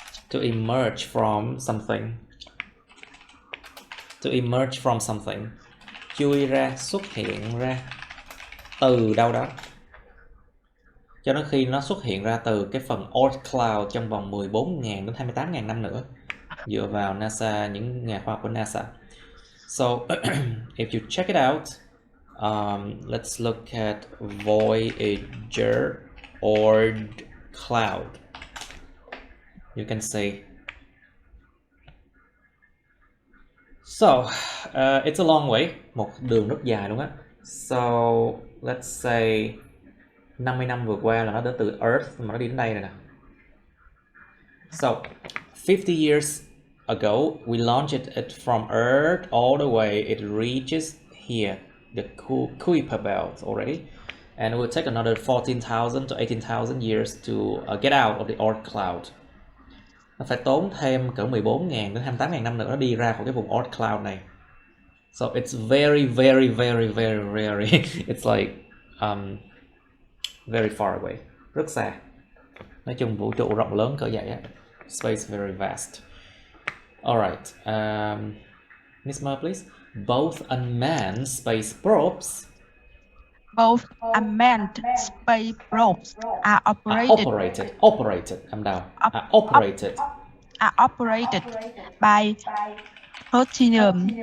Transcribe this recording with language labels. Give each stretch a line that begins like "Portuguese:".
English: To emerge from something. To emerge from something.
Vietnamese: Chui ra, xuất hiện ra từ đâu đó. Cho đến khi nó xuất hiện ra từ cái phần Oort cloud trong vòng 14.000 đến 28.000 năm nữa, dựa vào NASA, những nhà khoa học của NASA.
English: So if you check it out, let's look at Voyager Oort cloud. You can see. So it's a long way,
Vietnamese: một đường rất dài luôn á.
English: So let's say
Vietnamese: 50 năm vừa qua là nó đến từ Earth mà nó đi đến đây rồi nè.
English: So 50 years ago we launched it from Earth all the way, it reaches here, the Kuiper belt already, and it will take another 14,000 to 18,000 years to get out of the Oort cloud.
Vietnamese: Nó phải tốn thêm cỡ 14.000 đến 28.000 năm nữa nó đi ra khỏi cái vùng Oort cloud này.
English: So it's very very very very very it's like very far away,
Vietnamese: rất xa. Nói chung vũ trụ rộng lớn cỡ vậy á.
English: Space very vast. Alright, Miss Mer, please. Both unmanned space probes. Both unmanned space probes are operated. Operated. I'm down. Operated. Are operated by plutonium.